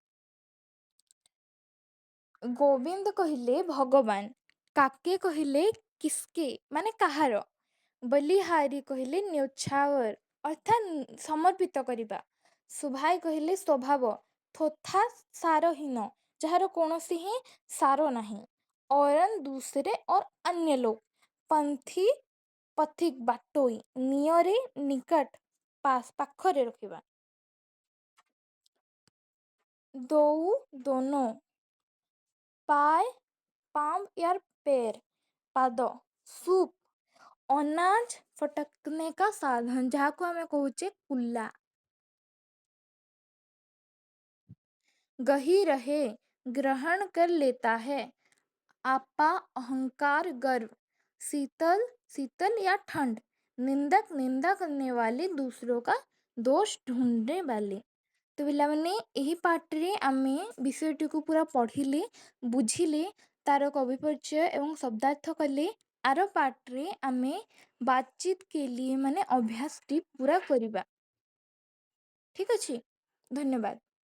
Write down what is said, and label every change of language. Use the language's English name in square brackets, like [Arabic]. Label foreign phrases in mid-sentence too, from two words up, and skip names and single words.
[Odia] ଗୋବିନ୍ଦ କହିଲେ ଭଗବାନ, କାକେ କହିଲେ କିସକେ ମାନେ କାହାର, ବଲିହାରୀ କହିଲେ ନ୍ୟୋଛାୱର, ଅର୍ଥାତ୍ ସମର୍ପିତ କରିବା। ସୁଭାଇ କହିଲେ ସ୍ୱଭାବ, ଥୋଥା ସାରହୀନ, ଯାହାର କୌଣସି ହିଁ ସାର ନାହିଁ। [Hindi] औरन दूसरे और अन्य लोग, [Odia] ପନ୍ଥୀ ପଥିକ ବାଟୋଇ, ନିଅରେ ନିକଟ ପାଖରେ ରଖିବା। [Hindi] दोउ दोनों, पाय पाम यार पैर, पाद, सूप, अनाज फटकने का साधन, [Odia] ଯାହାକୁ ଆମେ କହୁଛେ କୁଲା। [Hindi] गही रहे, ग्रहण कर लेता है, आपा अहंकार गर्व, शीतल शीतल या ठंड, निंदक निंदा करने वाले, दूसरों का दोष ढूंढने वाले। [Odia] तो ପିଲାମାନେ ଏହି ପାଠରେ ଆମେ ବିଷୟଟିକୁ ପୁରା ପଢ଼ିଲେ, ବୁଝିଲେ, ତାର କବି ପରିଚୟ ଏବଂ ଶବ୍ଦାର୍ଥ କଲେ। ଆର ପାଠରେ ଆମେ [Hindi] बातचीत के लिए [Odia] ମାନେ ଅଭ୍ୟାସଟି ପୁରା କରିବା। ଠିକ୍ ଅଛି, ଧନ୍ୟବାଦ।